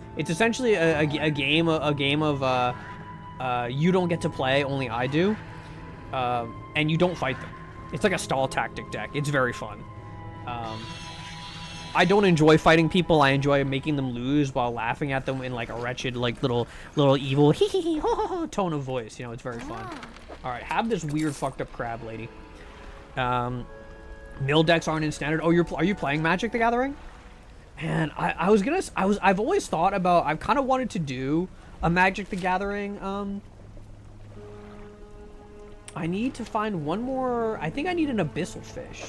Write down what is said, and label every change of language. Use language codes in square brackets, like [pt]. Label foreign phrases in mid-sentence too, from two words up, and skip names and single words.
[en] It's essentially a game of you don't get to play, only I do, and you don't fight them. It's like a stall tactic deck. It's very fun. I don't enjoy fighting people. I enjoy making them lose while laughing at them in like a wretched, like little evil hee hee hee ho ho ho tone of voice. You know, it's very fun. All right, have this weird fucked up crab lady. Mill decks aren't in standard. Oh, are you playing Magic the Gathering? Man, I've always thought about, I've kind of wanted to do a Magic the Gathering, I need to find one more, I think I need an abyssal fish.